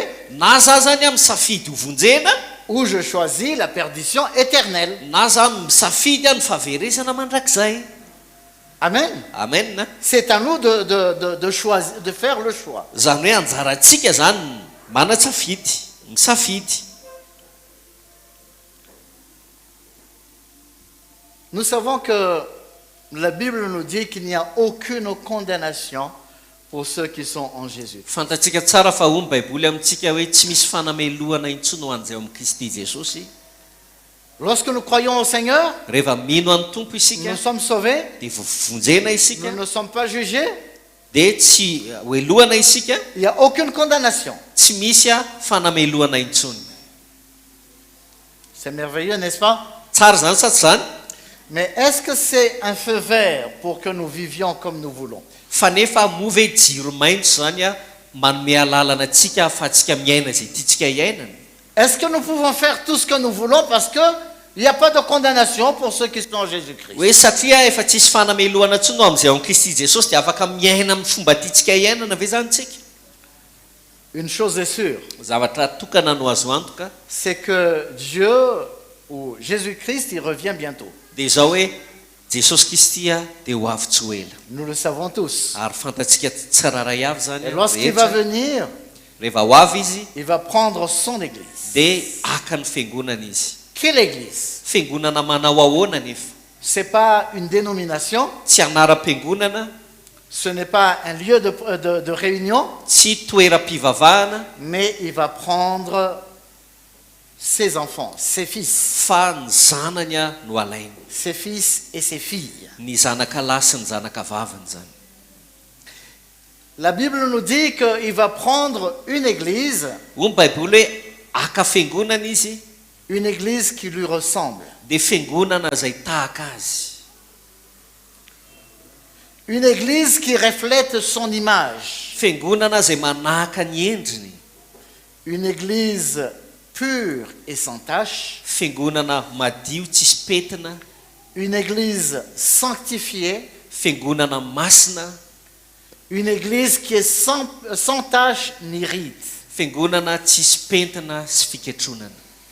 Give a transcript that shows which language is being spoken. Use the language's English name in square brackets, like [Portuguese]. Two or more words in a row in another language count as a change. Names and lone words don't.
[Malagasy] na za zany a misafidy ho vonjena [French] ou je choisis la perdition éternelle. [Malagasy] na za misafidy a ny fahaveresana mandrakizay Amen. amen [French] C'est à nous de choisir, de faire le choix. [Malagasy] zany hoe anjarantsika zany manatsafidy misafidy [French] Nous savons que la Bible nous dit qu'il n'y a aucune condamnation pour ceux qui sont en Jésus. [Malagasy] fantatsika tsara fa ho ny baiboly amintsika hoe tsy misy fanamelohana intsony ho an'izay amin'ny Kristy Jesosy [French] Lorsque nous croyons au Seigneur, [Malagasy] rehefa mino amin'ny tompo isika [French] nous sommes sauvés, [Malagasy] dia vonjena isika [French] nous ne sommes pas jugés, [Malagasy] dia tsy hoelohana isika [French] il n'y a aucune condamnation. [Malagasy] tsy misy a fanamelohana intsony [French] C'est merveilleux, n'est-ce pas? [Malagasy] tsara zany sa tsy zany [French] Mais est-ce que c'est un feu vert pour que nous vivions comme nous voulons? [Malagasy] fa nefa move jiro maintso zany a manome alalana atsika ahafahantsika miaina zay tiatsika hiainana [French] Est-ce que nous pouvons faire tout ce que nous voulons parce qu'il n'y a pas de condamnation pour ceux qui sont en Jésus-Christ? [Malagasy] hoe satria efa tsisy fanamelohana ntsony ao amin'izay ao Kristy Jesosy dia afaka miaina amin'ny fomba tiatsika hiainana ve zany tsika [French] Une chose est sûre, [Malagasy] zavatra tokana no azo antoka [French] c'est que Dieu ou Jésus-Christ, il revient bientôt. [Malagasy] dia zao hoe Jesosy Kristy a dia ho avy tsy ho ela [French] Nous le savons tous. [Malagasy] ary fantatsika tsiraray avy zany [French] Et lorsqu'il va [Malagasy] rehetra. [French] venir, [Malagasy] rehefa ho avy izy [French] il va prendre son église. [Malagasy] dia aka ny fiangonana izy [French] Quelle église? [Malagasy] fiangonana manao ahoana nefa [French] Ce n'est pas une dénomination, [Malagasy] tsy anaram-piangonana [French] ce n'est pas un lieu de réunion, [Malagasy] tsy toeram-pivavahana [French] mais il va prendre ses enfants, ses fils, [Malagasy] fa ny zanany a no alainy [French] ses fils et ses filles. [Malagasy] ny zanaka lahy sy ny zanaka vavany zany [French] La Bible nous dit qu'il va prendre une église, [Malagasy] ho ny baiboly hoe aka fiangonana izy [French] une église qui lui ressemble, [Malagasy] dia fiangonana zay tahaka azy [French] une église qui reflète son image, [Malagasy] fiangonana zay manahaka ny endriny [French] une église pure et sans tache, [Malagasy] fiangonana madio tsisy petina [French] une église sanctifiée, [Malagasy] fiangonana masina [French] une église qui est sans tache ni ride. [Malagasy] fiangonana tsisy pentina sy fiketronana